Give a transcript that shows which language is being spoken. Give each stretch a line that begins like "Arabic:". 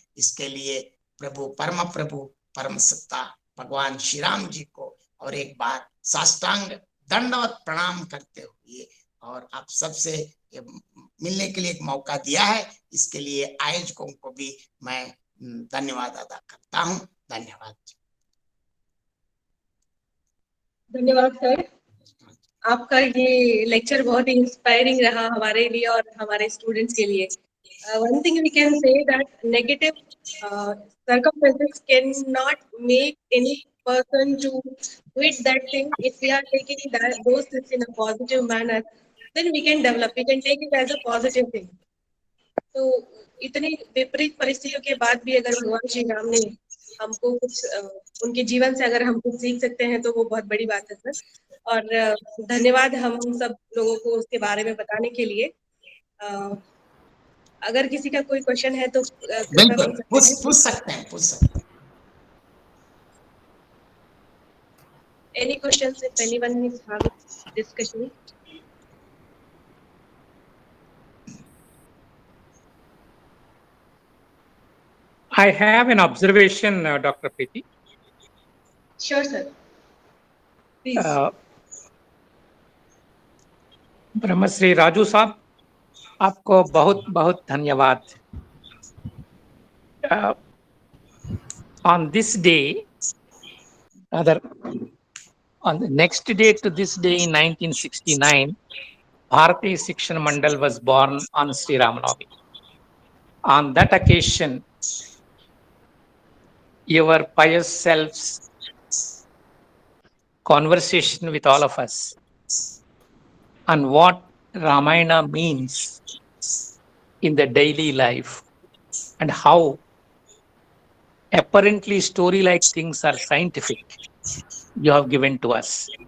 Hindi: इसके लिए प्रभु परम सत्ता भगवान श्री राम जी को और एक बार साष्टांग दंडवत प्रणाम करते हुए, और आप सबसे मिलने के लिए एक मौका दिया है, इसके लिए आयोजकों को भी मैं धन्यवाद अदा करता हूं। धन्यवाद। धन्यवाद सर, आपका ये लेक्चर बहुत ही इंस्पायरिंग रहा हमारे लिए और हमारे स्टूडेंट्स के लिए।
English: One thing we can say that negative circumstances cannot make any person to quit that thing. If we are taking those things in a positive manner, then we can develop. We can take it as a positive thing.
Hindi: तो इतनी विपरीत परिस्थितियों के बाद भी अगर भगवान श्री राम ने हमको कुछ उनके जीवन से अगर हम कुछ सीख सकते हैं तो वो बहुत बड़ी बात है सर। और धन्यवाद हम सब लोगों को उसके बारे में बताने के लिए। अगर किसी का कोई क्वेश्चन है तो पूछ सकते हैं।
English: Any questions if anyone is having discussion? I have an observation, Dr. Preeti. Sure, sir. Please.
Hindi: ब्रह्मश्री Raju साहब, आपको बहुत बहुत धन्यवाद।
English: On this day, on the next day to this day in 1969, Bharatiya Shikshan Mandal was born on Sri Ram Navami. On that occasion, your pious self's conversation with all of us on what Ramayana means in the daily life and how apparently story-like things are scientific, you have given to us.